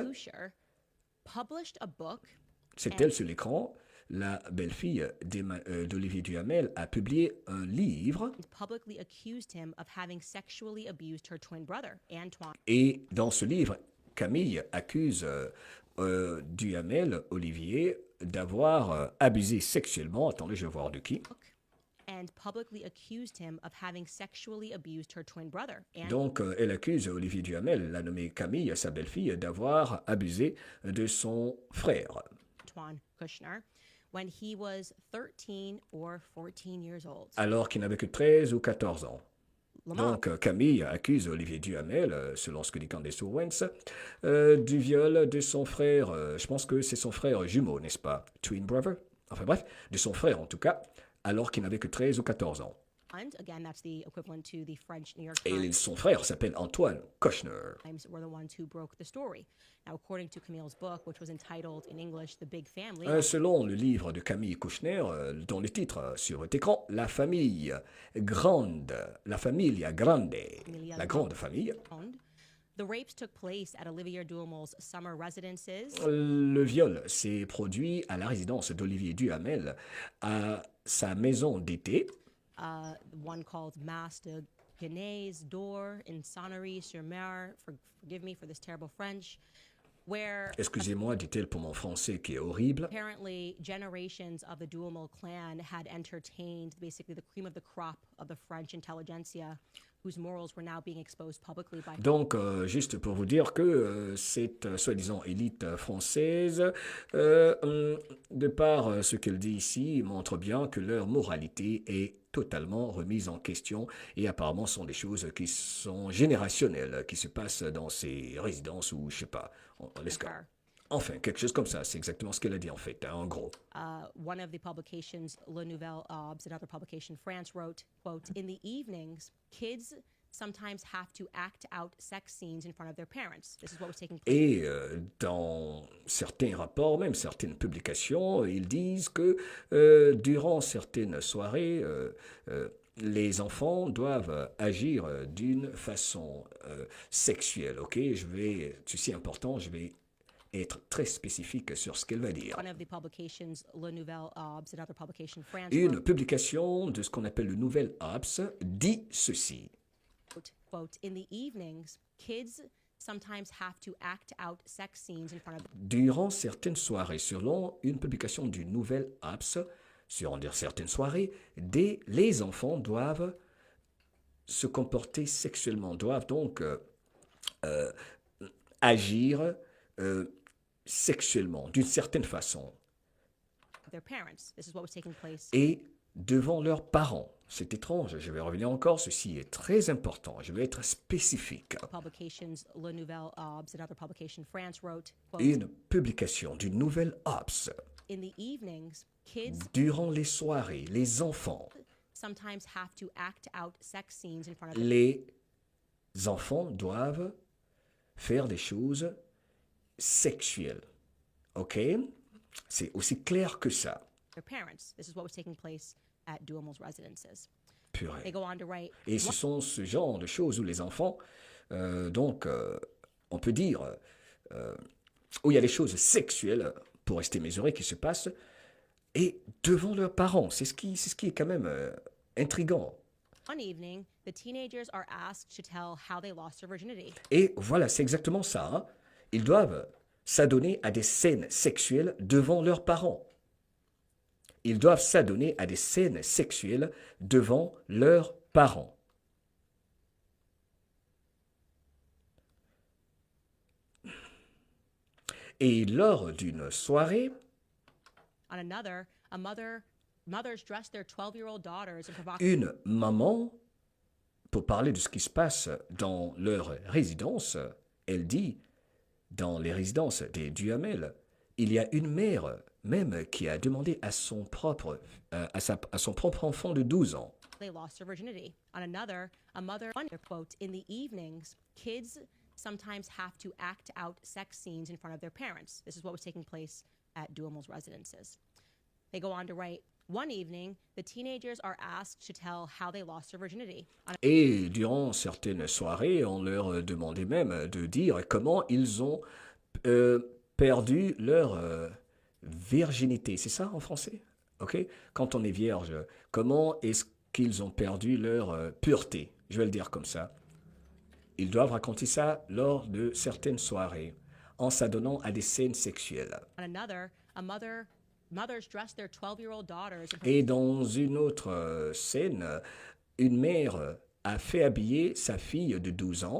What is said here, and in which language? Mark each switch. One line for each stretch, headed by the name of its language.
English: Boucher, published a book.
French: C'est elle sur l'écran. La belle-fille d'Olivier Duhamel a publié un livre.
English: Publicly accused him of having sexually abused her twin brother, Antoine.
French: Et dans ce livre, Camille accuse Duhamel, Olivier, d'avoir abusé sexuellement. Attendez, je vais voir de qui.
English: And publicly accused him of having sexually abused her twin brother.
French: Donc, elle accuse Olivier Duhamel, la nommée Camille, sa belle-fille, d'avoir abusé de son frère.
English: Antoine Kushner, when he was 13 or 14 years old.
French: Alors qu'il n'avait que 13 ou 14 ans. Donc, Camille accuse Olivier Duhamel, selon ce que dit Candace Owens, du viol de son frère. Je pense que c'est son frère jumeau, n'est-ce pas?
English: Twin brother?
French: Enfin bref, de son frère en tout cas, alors qu'il n'avait que 13 ou 14 ans.
English: Again, that's the equivalent to the French New York
French: Et
English: Times.
French: son frère s'appelle Antoine Kushner.
English: Were the ones who broke the story. Now, according to Camille's book, which was entitled in English "The Big Family,"
French: Selon le livre de Camille Kushner, dont le titre sur votre écran, La famille grande,
Italian: la famiglia grande,
French: la grande famille.
English: The rapes took place at Olivier Duhamel's summer residences.
French: Le viol s'est produit à la résidence d'Olivier Duhamel, à sa maison d'été.
English: One called Mas de Ginés d'Or in Sonnery-sur-Mer. Forgive me for this terrible French.
French: Excusez-moi, dit-elle pour mon français qui est horrible.
English: Apparently, generations of the Duhamel clan had entertained basically the cream of the crop of the French intelligentsia, whose morals were now being exposed publicly by.
French: Donc, juste pour vous dire que cette soi-disant élite française, de par ce qu'elle dit ici, montre bien que leur moralité est totalement remise en question et apparemment sont des choses qui sont générationnelles, qui se passent dans ces résidences ou je sais pas, laisse enfin, quelque chose comme ça, c'est exactement ce qu'elle a dit en fait, hein, en gros.
English: One of the publications, Le Nouvel Obs, another publication, France wrote, quote, "In the evenings, kids sometimes have to act out sex scenes in front of their parents." This is what was taking place.
French: Et dans certains rapports, même certaines publications, ils disent que durant certaines soirées, les enfants doivent agir d'une façon sexuelle. Ok, ceci est important, je vais être très spécifique sur ce qu'elle va dire.
English: One of the publications, Le Nouvel Obs, another publication, France
French: Une publication de ce qu'on appelle le Nouvel Obs dit ceci.
English: Quote, "In the evenings, kids sometimes have to act out sex scenes in front of."
French: Durant certaines soirées, selon une publication du Nouvel Obs, sur certaines soirées, les enfants doivent se comporter sexuellement, doivent donc agir sexuellement, d'une certaine façon.
English: Their parents. This is what was taking place.
French: Et devant leurs parents. C'est étrange, je vais revenir encore, ceci est très important, je vais être spécifique.
English: Publications, Le Nouvel Obs, another publication, France wrote, quote,
French: Une publication du Nouvel Obs.
English: "In the evenings, kids
French: Durant les soirées, les enfants,
English: sometimes have to act out sex scenes in front of
French: les enfants doivent faire des choses sexuelles. Ok? C'est aussi clair que ça.
English: their parents. This is what was taking place at Duhamel's residences.
French: Purée.
English: They go on to write.
French: Et ce sont ce genre de choses où les enfants, on peut dire, où il y a des choses sexuelles, pour rester mesuré, qui se passent, et devant leurs parents. C'est ce qui est quand même intriguant.
English: One evening, the teenagers are asked to tell how they lost their virginity.
French: Et voilà, c'est exactement ça. Hein. Ils doivent s'adonner à des scènes sexuelles devant leurs parents. Ils doivent s'adonner à des scènes sexuelles devant leurs parents. Et lors d'une soirée,
English: On another, mothers dress their 12-year-old daughters in provocative.
French: une maman, pour parler de ce qui se passe dans leur résidence, elle dit, dans les résidences des Duhamel, il y a une mère même qui a demandé à son propre enfant de 12 ans.
English: They lost their virginity. On another, a mother, quote, "In the evenings, kids sometimes have to act out sex scenes in front of their parents." This is what was taking place at Duhamel's residences. They go on to write, one evening, the teenagers are asked to tell how they lost their virginity.
French: Et durant certaines soirées, on leur demandait même de dire comment ils ont perdu leur virginité. C'est ça en français? Ok? Quand on est vierge, comment est-ce qu'ils ont perdu leur pureté? Je vais le dire comme ça. Ils doivent raconter ça lors de certaines soirées, en s'adonnant à des scènes sexuelles.
English: On another, mothers dress their 12-year-old daughters in
French: Et dans une autre scène, une mère a fait habiller sa fille de 12 ans.